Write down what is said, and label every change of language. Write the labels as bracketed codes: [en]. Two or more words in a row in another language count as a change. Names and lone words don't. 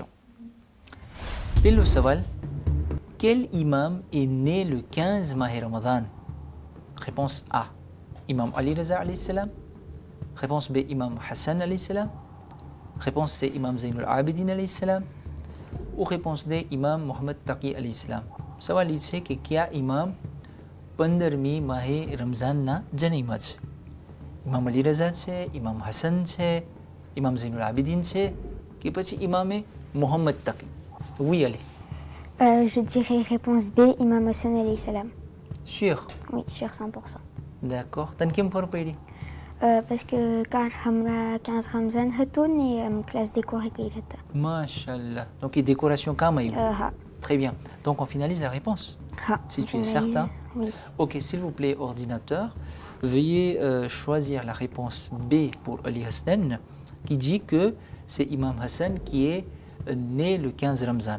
[gu] પહેલે સવાલ, [fr] quel imam est né le 15 Mahi Ramadan? Réponse A, Imam Ali Raza [ar] alayhi salam. [fr] Réponse B, Imam Hassan [ar] alayhi salam. [fr] Réponse C, Imam Zainul Abidin [ar] alayhi salam. [fr] Ou réponse D, Imam Muhammad Taqi [ar] alayhi salam. [gu] સવાલ એ છે કે કયા ઇમામ 15મી માહે રમઝાનના જન્મ્યા છે? ઇમામ અલી રઝા છે, ઇમામ હસન છે, ઇમામ ઝૈનુલ આબિદીન છે કે પછી ઇમામે મોહમ્મદ તકી? [fr] Oui, Ali. Je dirais réponse B, Imam Hassan [ar] alayhi salam. [fr] Sûr? Oui, sûr 100%. D'accord. [gu] તને કેમ ખબર પડી? [fr] Parce que quand [gu] हमरा 15 Ramzan હતું ને [fr] classe décorée [gu] કઈ હતા. [fr] Mashallah. Donc les décorations quand même. [gu] હા. [fr] Très bien. Donc on finalise la réponse. [gu] હા. [fr] Si tu es certain. Oui. Ok, s'il vous plaît, ordinateur, veuillez choisir la réponse B pour Ali Hassan, qui dit que c'est Imam Hassan qui est né le 15 Ramzan.